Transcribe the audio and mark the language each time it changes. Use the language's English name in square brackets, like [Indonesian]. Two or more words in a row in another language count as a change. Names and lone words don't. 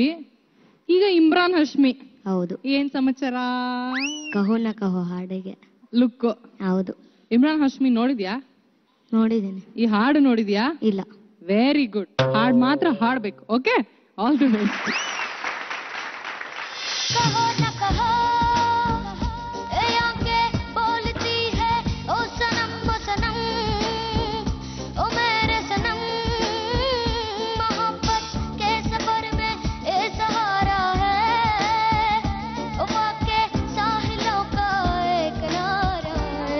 [Kannada] ಈಗ ಇಮ್ರಾನ್ ಹಶ್ಮಿ. ಹೌದು. ಏನ್ ಸಮಾಚಾರ? ಕಹೋ ನ ಕಹೋ ಹಾಡಿಗೆ ಲುಕ್. ಹೌದು. ಇಮ್ರಾನ್ ಹಶ್ಮಿ ನೋಡಿದ್ಯಾ? ನೋಡಿದ್ದೇನೆ. ಈ ಹಾಡು ನೋಡಿದ್ಯಾ? ಇಲ್ಲ. [English] very good. [Kannada] ಹಾಡ್ ಮಾತ್ರ ಹಾಡ್ಬೇಕು. [English] okay, all the best. [Hindi] कहो न कहो ए आंखें बोलती है ओ सनम ओ मेरे सनम, मोहब्बत के सफर में ए सहारा है, ओ वाके साहिलों का एक किनारा है.